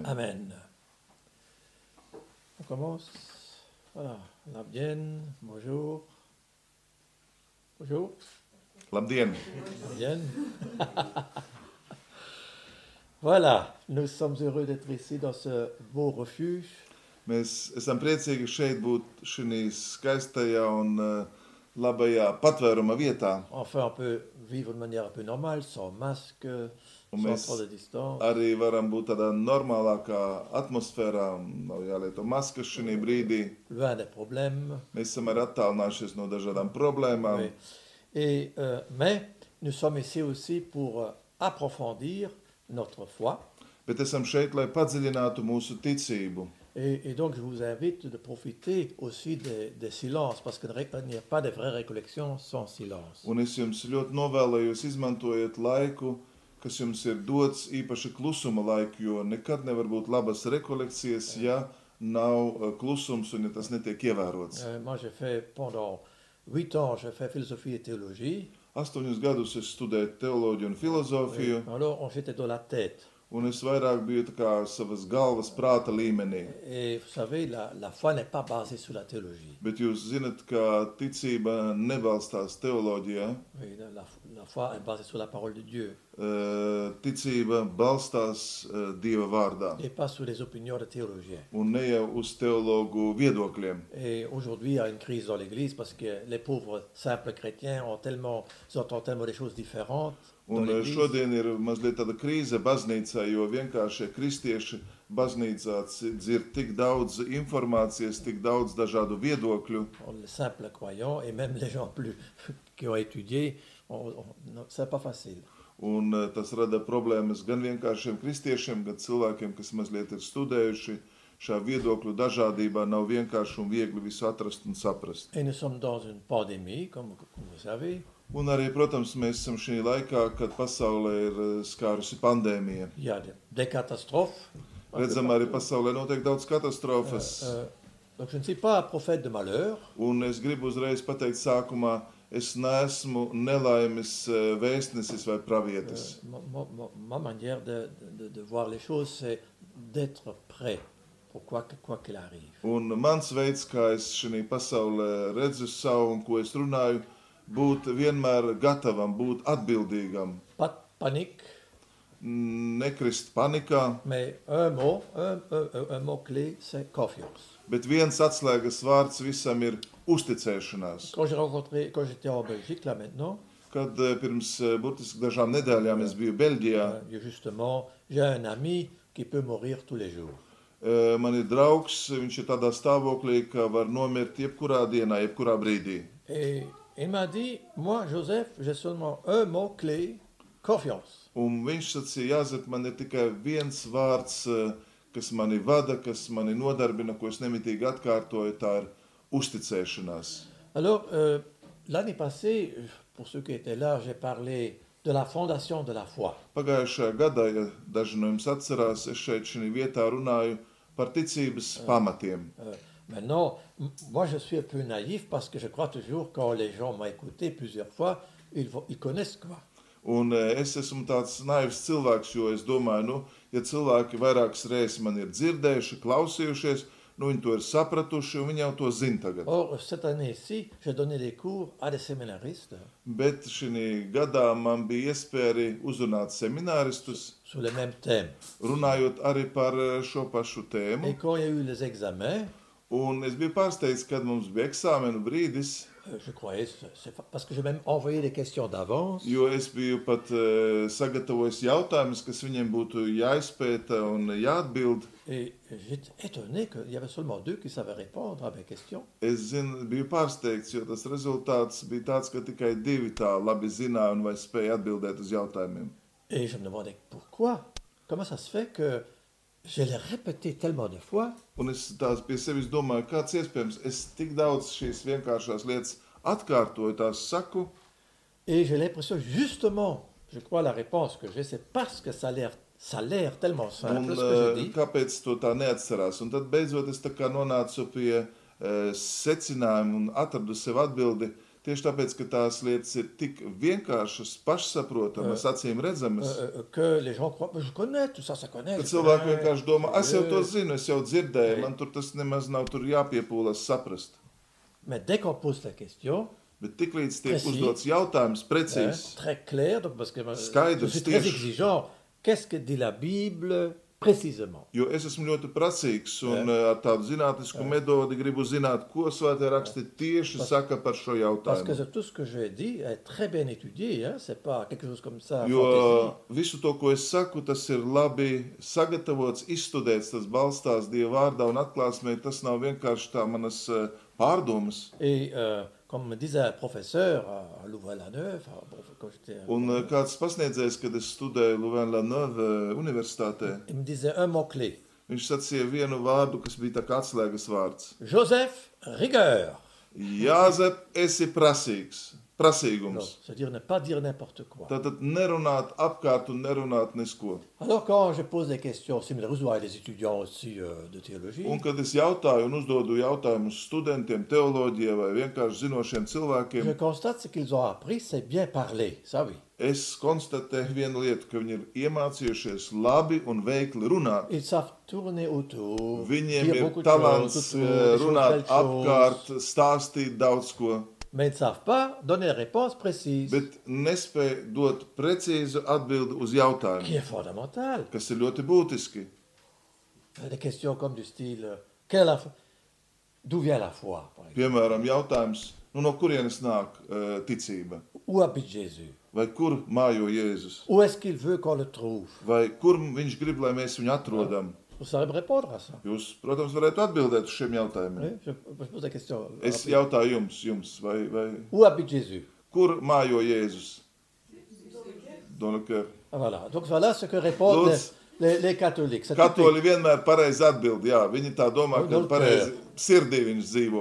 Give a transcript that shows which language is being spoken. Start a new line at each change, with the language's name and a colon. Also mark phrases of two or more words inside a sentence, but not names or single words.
French: Amen. On commence. Voilà. Labdien, bonjour. Bonjour.
Latvian: Labdien! Labdien.
French: Voilà, nous sommes heureux d'être ici dans ce beau refuge.
Latvian: Mēs esam priecīgi šeit būt šajā skaistajā un labajā patvēruma vietā.
French: Enfin, on peut vivre de manière un peu normale, sans masque,
Latvian: Un
French: sans
Latvian: mēs
French: trop de distance.
Latvian: arī varam būt tādā normālākā atmosfērā, nav jālieto maskas šajā brīdī.
French: Loin des problèmes.
Latvian: Mēs esam arī attālinājušies no dažādām problēmām.
French: Oui. Et, mais nous sommes ici aussi pour approfondir notre foi.
Latvian: Bet esam šeit, lai padziļinātu mūsu ticību.
French: Et donc, je vous invite de profiter aussi des silences, parce qu'il n'y a pas de vraie récollection sans silence.
Latvian: Un es jums ļoti novēlējos izmantojiet laiku, kas jums ir dots, īpaši klusuma laiku, jo nekad nevar būt labas rekolekcijas, ja nav klusums un ja tas netiek ievērots.
French: Moi, j'ai fait pendant 8 ans, j'ai fait philosophie et théologie.
Latvian: 8 gadus es studēju teoloģiju un filozofiju,
French: Alors, j'étais dans la tête.
Latvian: un es vairāk biju tā kā savas galvas prāta līmenī.
French: Et vous savez, la foi n'est pas basée sur la théologie.
Latvian: Bet jūs zinat, ka ticība nebalstās teoloģijā.
French: Oui, la foi est basée sur la parole de Dieu.
Latvian: Ticība balstās Dieva vārdā.
French: Et pas sur les opinions de théologiens.
Latvian: Un ne jau uz teologu viedokļiem.
French: Et aujourd'hui, il y a une crise dans l'Église parce que les pauvres simples chrétiens entendent tellement des choses différentes.
Latvian: Un šodien ir mazliet tāda krīze baznīcā, jo vienkāršie kristieši baznīcā dzird tik daudz informācijas, tik daudz dažādu viedokļu.
French: Les simples croyants et même les gens qui ont étudié, c'est pas facile.
Latvian: Un tas rada problēmas gan vienkāršiem kristiešiem, gan cilvēkiem, kas mazliet ir studējuši. Šā viedokļu dažādībā nav vienkārši un viegli visu atrast un saprast.
French: Et nous sommes dans une pandémie, comme vous savez.
Latvian: Un arī, protams, mēs esam šī laikā, kad pasaulē ir skārusi pandēmija.
French: Il y a des catastrophes.
Latvian: Redzam, arī pasaulē notiek daudz katastrofas.
French: Donc je ne suis pas un prophète de malheur.
Latvian: Un es gribu uzreiz pateikt sākumā, es neesmu nelaimes vēstnesis vai pravietis.
French: Ma manière de voir les choses, c'est d'être prêt pour quoi qu'il arrive.
Latvian: Un mans veids, kā es šī pasaulē redzu savu un ko es runāju, būt vienmēr gatavam, būt atbildīgam.
French: Pas de panique.
Latvian: Nekrist panikā.
French: Mais un mot clé, c'est confiance.
Latvian: Bet viens atslēgas vārds visam ir uzticēšanās.
French: Quand j'étais en Belgique, là maintenant,
Latvian: Kad pirms burtiski dažām nedēļām es biju Beļģijā,
French: justement, j'ai un ami qui peut mourir tous les jours.
Latvian: Man ir draugs, viņš ir tādā stāvoklī, ka var nomirt jebkurā dienā, jebkurā brīdī.
French: Et il m'a dit, moi, Joseph, j'ai seulement un mot clé, confiance.
Latvian: Un viņš sacīja, Jāzep, man ir tikai viens vārds, kas mani vada, kas mani nodarbina, ko es nemitīgi atkārtoju, tā ir uzticēšanās.
French: Alors, l'année passée, pour ceux qui étaient là, j'ai parlé de la fondation de la foi.
Latvian: Pagājušajā gadā, ja daži no jums atcerās, es šeit šī vietā runāju par ticības pamatiem.
French: Maintenant, moi je suis un peu naïf parce que je crois toujours quand les gens m'ont écouté plusieurs fois, ils connaissent quoi.
Latvian: Un es esmu tāds naivs cilvēks, jo es domāju, ja cilvēki vairākas reizes man ir dzirdējuši, klausījušies, viņi to ir sapratuši un viņi jau to zina tagad.
French: Or, cette année-ci, j'ai donné des cours à des séminaristes.
Latvian: Bet šī gadā man bija iespēja arī uzrunāt semināristus,
French: sur le même thème.
Latvian: Runājot arī par šo pašu tēmu.
French: Et quand il y a eu les examens,
Latvian: un es biju pārsteigts, kad mums bija eksāmenu brīdis.
French: Je croyais, parce que j'ai même envoyé des questions d'avance.
Latvian: Jo es biju pat sagatavojis jautājumus, kas viņiem būtu jāizpēta un jāatbild.
French: Et j'étais étonné qu'il y avait seulement 2 qui savaient répondre à mes questions.
Latvian: Es biju pārsteigts, jo tas rezultāts bija tāds, ka tikai 2 tā labi zināja un vai spēja atbildēt uz jautājumiem.
French: Et je me demandais pourquoi. Comment ça se fait que je l'ai répété tellement de fois.
Latvian: Un es tās pie sevis domāju, kāds iespējams, es tik daudz šīs vienkāršās lietas atkārtoju, tās saku.
French: Et j'ai l'impression, justement, je crois la réponse que j'ai, c'est parce que ça a l'air tellement simple, ce que j'ai dit.
Latvian: Kāpēc to tā neatcerās? Un tad beidzot es tā kā nonācu pie secinājuma un atradu sev atbildi, Tieši tāpēc, ka tās lietas ir tik vienkāršas, pašsaprotamas, acīm redzamas,
French: que les gens croient, je connais tout ça, ça connaît.
Latvian: ka
French: je
Latvian: cilvēki
French: connais.
Latvian: vienkārši domā, es jau to zinu, es jau dzirdēju, man tur tas nemaz nav tur jāpiepūlas saprast.
French: Mais dès qu'on pose la question,
Latvian: Bet tiklīdz tiek Precīzi. uzdots jautājums precīzs,
French: très clair, donc parce que
Latvian: Skaidrs,
French: je suis très
Latvian: tieši.
French: exigeant. Qu'est-ce que dit la Bible précisément?
Latvian: jo es esmu ļoti prasīgs un ar tādu zinātnisku metodi gribu zināt, ko svētie raksti tieši saka par šo
French: Parce que
Latvian: jautājumu.
French: tout ce que je dis est très bien étudié, hein? C'est pas quelque chose comme ça.
Latvian: Jo
French: fantaisie.
Latvian: visu to, ko es saku, tas ir labi sagatavots, izstudēts, tas balstās Dieva vārdā un atklāsmē. Tas nav vienkārši tā manas pārdomas.
French: Et comme me disait un professeur à Louvain-la-Neuve, quand j'étais,
Latvian: Un kāds pasniedzējs, kad es studēju Louvain-la-Neuve universitātē,
French: il me disait un mot-clé.
Latvian: viņš sacīja vienu vārdu, kas bija tā kā atslēgas vārds.
French: Joseph, rigueur.
Latvian: Jāzep, esi prasīgs,
French: Non,
Latvian: prasīgums.
French: c'est-à-dire ne pas dire n'importe quoi.
Latvian: Tātad nerunāt apkārt un nerunāt nesko.
French: Alors quand je pose des questions similaires, vous avez des étudiants aussi de théologie,
Latvian: Un kad es jautāju un uzdodu jautājumus studentiem, teoloģijai vai vienkārši zinošiem
French: je
Latvian: cilvēkiem,
French: constate ce qu'ils ont appris, c'est bien parler, ça oui.
Latvian: es konstatēju vienu lietu, ka viņi ir iemācījušies labi un veikli runāt.
French: Ils savent tourner autour,
Latvian: Viņiem
French: dire
Latvian: ir
French: beaucoup de
Latvian: talants
French: choses, autour, des choses,
Latvian: runāt
French: belles choses,
Latvian: apkārt, stāstīt daudz ko,
French: mais ils ne savent pas donner la réponse précise,
Latvian: bet nespēja dot precīzu atbildi uz jautājumu,
French: qui est fondamentale.
Latvian: kas ir ļoti būtiski.
French: Des questions comme du style, quelle est la foi? D'où vient la foi, par exemple?
Latvian: Piemēram, jautājums, no kurienes nāk ticība?
French: Où habite Jésus?
Latvian: Vai kur mājo Jēzus?
French: Où est-ce qu'il veut qu'on le trouve?
Latvian: Vai kur viņš grib, lai mēs viņu atrodam?
French: Vous savez me répondre à ça?
Latvian: Jūs, protams, varētu atbildēt uz šiem jautājumiem.
French: Oui, je pose la question.
Latvian: Es jautāju jums, vai
French: Où habite Jésus?
Latvian: kur mājo Jēzus?
French: Dans le cœur. Voilà. Donc voilà ce que répondent
Latvian: Lūdzu.
French: les catholiques. C'est typique.
Latvian: Katoļi vienmēr pareizi atbild, jā, viņi tā domā, ka
French: Dans le
Latvian: pareizi sirdī viņš dzīvo.